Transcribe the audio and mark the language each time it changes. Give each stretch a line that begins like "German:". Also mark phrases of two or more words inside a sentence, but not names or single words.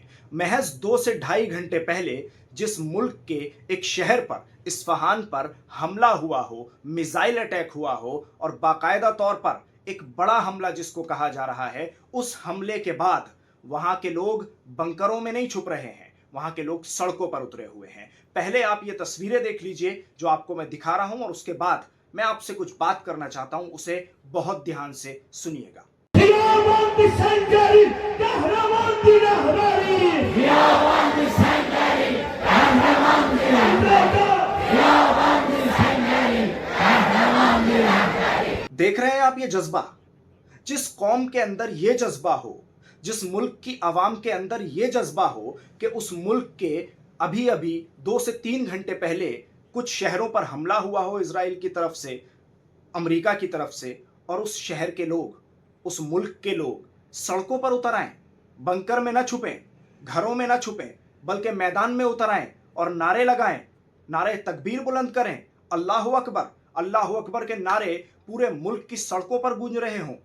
Hindi: महज 2 से ढाई घंटे पहले जिस मुल्क के एक शहर पर, इस्फहान पर हमला हुआ हो, मिसाइल अटैक हुआ हो और बाकायदा तौर पर एक बड़ा हमला जिसको कहा जा रहा है, उस हमले के बाद वहां के लोग बंकरों में नहीं छुप रहे हैं, वहां के लोग सड़कों पर उतरे हुए हैं। पहले आप ये तस्वीरें देख लीजिए जो आपको मैं दिखा रहा हूं, और उसके बाद मैं आपसे कुछ बात करना चाहता हूं, उसे बहुत ध्यान से सुनिएगा। Fiyavandi Sankari, Kahramandi Rahbari. Fiyavandi Sankari, Kahramandi Rahbari. Fiyavandi Sankari, Kahramandi Rahbari. देख रहे हैं आप ये जज्बा? जिस कौम के अंदर ये जज्बा हो, जिस मुल्क की आवाम के अंदर ये जज्बा हो कि उस मुल्क के अभी अभी 2 से 3 घंटे पहले कुछ शहरों पर हमला हुआ हो इजराइल की तरफ से, अमेरिका की तरफ से, और उस शहर के लोग, उस मुल्क के लोग सड़कों पर उतर आएं, बंकर में ना छुपें, घरों में ना छुपें, बल्कि मैदान में उतर आएं और नारे लगाएं, नारे तकबीर बुलंद करें,
Arabic: الله أكبر
Hindi: के नारे पूरे मुल्क की सड़कों पर गूंज रहे हों।